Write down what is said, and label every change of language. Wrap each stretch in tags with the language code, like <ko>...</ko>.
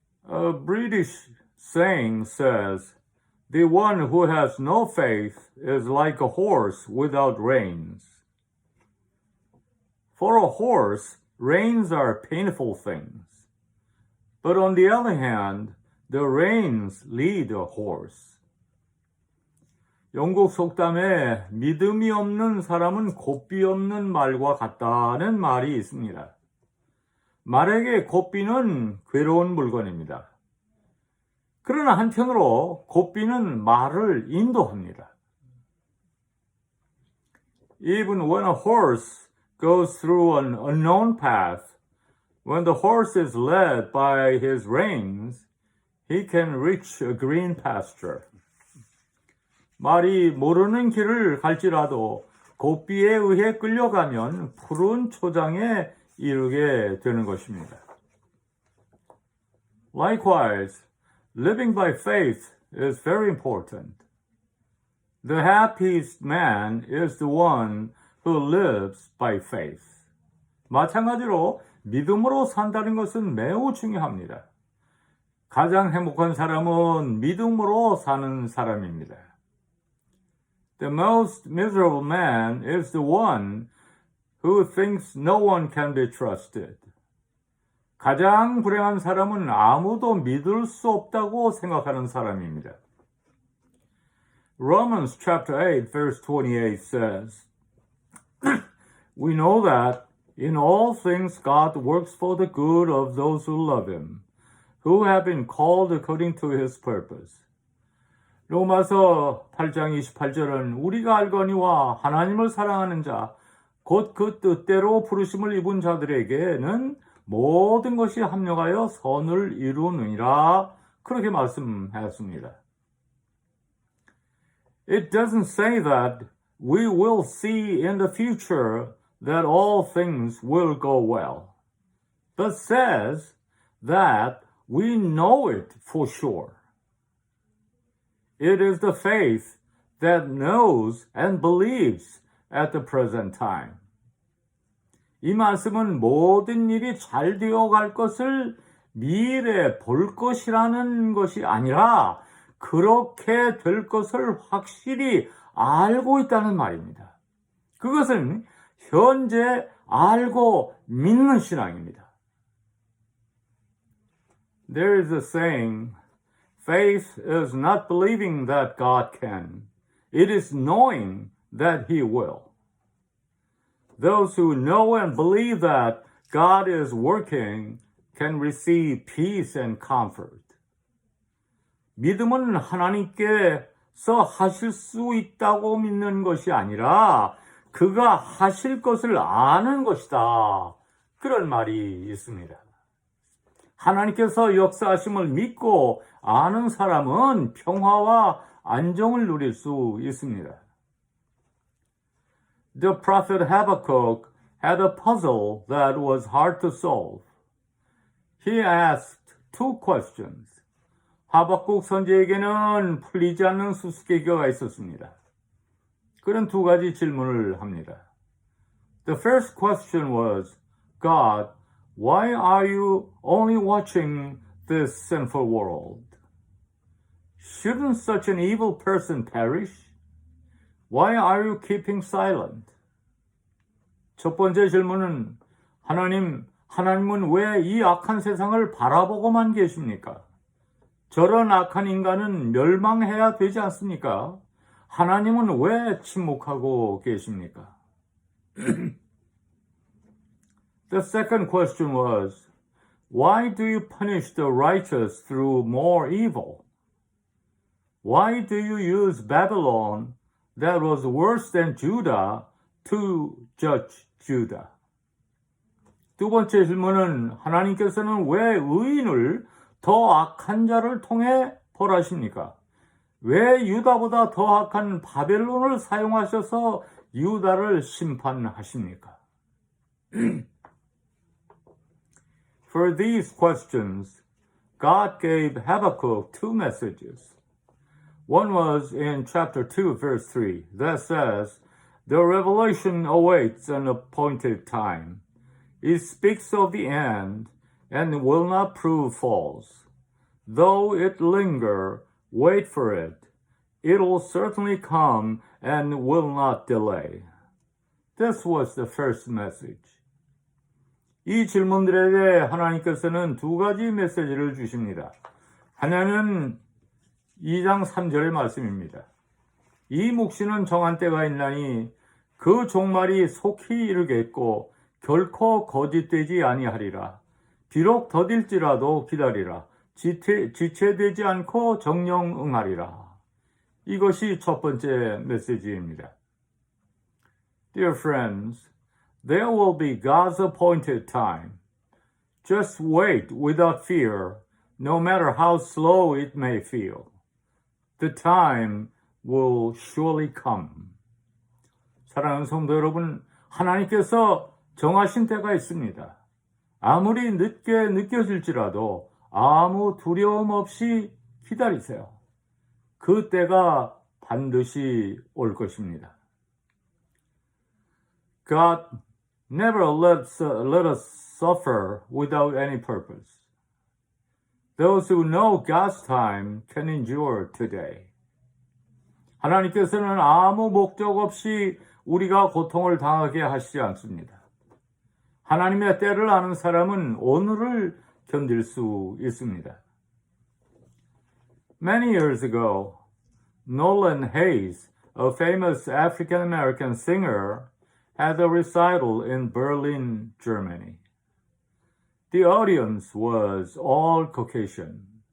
<en>A British saying says, The one who has no faith is like a horse without reins. For a horse, reins are painful things. But on the other hand, the reins lead a horse.</en> <ko>영국 속담에 믿음이 없는 사람은 고삐 없는 말과 같다는 말이 있습니다. 말에게 고삐는 괴로운 물건입니다. 그러나 한편으로 고삐는 말을 인도합니다.</ko> <en>Even when a horse goes through an unknown path, when the horse is led by his reins, he can reach a green pasture.</en> <ko>말이 모르는 길을 갈지라도 고삐에 의해 끌려가면 푸른 초장에 이르게 되는 것입니다.</ko> <en>Likewise, living by faith is very important. The happiest man is the one who lives by faith.</en> <ko>마찬가지로 믿음으로 산다는 것은 매우 중요합니다. 가장 행복한 사람은 믿음으로 사는 사람입니다.</ko> <en>The most miserable man is the one who thinks no one can be trusted.</en> <ko>가장 불행한 사람은 아무도 믿을 수 없다고 생각하는 사람입니다.</ko> <en>Romans chapter 8 verse 28 says, We know that in all things God works for the good of those who love him, who have been called according to his purpose.</en> <ko>로마서 8장 28절은 우리가 알거니와 하나님을 사랑하는 자, 곧 그 뜻대로 부르심을 입은 자들에게는 모든 것이 합력하여 선을 이루느니라 그렇게 말씀하였습니다.</ko> <en>It doesn't say that we will see in the future that all things will go well, but says that we know it for sure. It is the faith that knows and believes at the present time.</en> <ko>이 말씀은 모든 일이 잘 되어갈 것을 미래에 볼 것이라는 것이 아니라 그렇게 될 것을 확실히 알고 있다는 말입니다. 그것은 현재 알고 믿는 신앙입니다.</ko> <en>There is a saying, faith is not believing that God can. It is knowing that He will. Those who know and believe that God is working can receive peace and comfort.</en> <ko>믿음은 하나님께서 하실 수 있다고 믿는 것이 아니라 그가 하실 것을 아는 것이다. 그런 말이 있습니다. 하나님께서 역사하심을 믿고 아는 사람은 평화와 안정을 누릴 수 있습니다.</ko> <en>The prophet Habakkuk had a puzzle that was hard to solve. He asked two questions.</en> <ko>하박국 선지에게는 풀리지 않는 수수께끼가 있었습니다. 그런 두 가지 질문을 합니다.</ko> <en>The first question was, God, why are you only watching this sinful world? Shouldn't such an evil person perish? Why are you keeping silent?</en> <ko>첫 번째 질문은 하나님은 왜 이 악한 세상을 바라보고만 계십니까? 저런 악한 인간은 멸망해야 되지 않습니까? 하나님은 왜 침묵하고 계십니까?</ko> <en>The second question was, why do you punish the righteous through more evil? Why do you use Babylon that was worse than Judah to judge Judah?</en> <ko>두 번째 질문은 하나님께서는 왜 의인을 더 악한 자를 통해 벌하십니까? 왜 유다보다 더 악한 바벨론을 사용하셔서 유다를 심판하십니까?</ko> <en>For these questions, God gave Habakkuk two messages. One was in chapter 2, verse 3, that says, The revelation awaits an appointed time. It speaks of the end and will not prove false. Though it linger, wait for it. It will certainly come and will not delay. This was the first message.</en> <ko>이 질문들에 대해 하나님께서는 두 가지 메시지를 주십니다. 하나는 2장 3절의 말씀입니다. 이 묵시는 정한 때가 있나니 그 종말이 속히 이르겠고 결코 거짓되지 아니하리라. 비록 더딜지라도 기다리라. 지체되지 않고 정령 응하리라. 이것이 첫 번째 메시지입니다.</ko> <en>Dear friends, there will be God's appointed time. Just wait without fear, no matter how slow it may feel. The time will surely come.</en> <ko>사랑하는 성도 여러분, 하나님께서 정하신 때가 있습니다. 아무리 늦게 느껴질지라도 아무 두려움 없이 기다리세요. 그 때가 반드시 올 것입니다.</ko> <en>God never let us suffer without any purpose. Those who know God's time can endure today.</en> <ko>하나님께서는 아무 목적 없이 우리가 고통을 당하게 하시지 않습니다. 하나님의 때를 아는 사람은 오늘을 견딜 수 있습니다.</ko> <en>Many years ago, Nolan Hayes, a famous African-American singer, had a recital in Berlin, Germany. The audience was all Caucasian.</en>